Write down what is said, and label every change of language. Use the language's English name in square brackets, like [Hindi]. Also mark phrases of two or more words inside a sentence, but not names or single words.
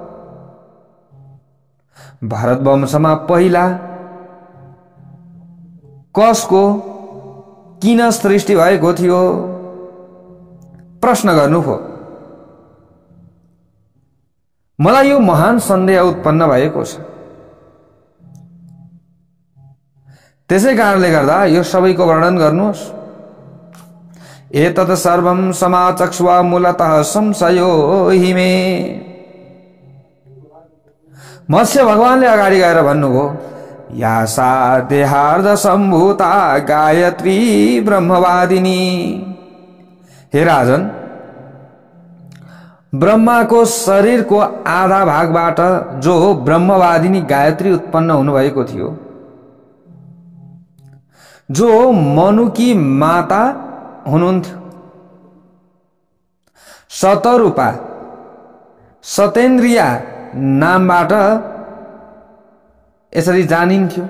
[Nepali] भारत वंशमा पहिला कसको किन सृष्टि भएको थियो? प्रश्न गर्नुभयो। मलाई यो महान सन्देह उत्पन्न भएको छ। त्यसै कारणले गर्दा यो सबैको वर्णन गर्नुहोस्। [Sanskrit] एतत् सर्वं समाचक्ष्वा मूलतः संशयो हि मे। [Nepali] मत्स्य भगवानले अगाडि गएर भन्नुभयो, [Sanskrit] या सा देहार्ध सम्भूता गायत्री ब्रह्मवादिनी। [Nepali] हे राजन, ब्रह्माको शरीरको आधा भागबाट जो ब्रह्मवादिनी गायत्री उत्पन्न हुनुभएको थियो, जो मनुकी माता हुनुहुन्थ्यो, शतरूपा सतेन्द्रिया नामबाट यसरी जानिन्थ्यो।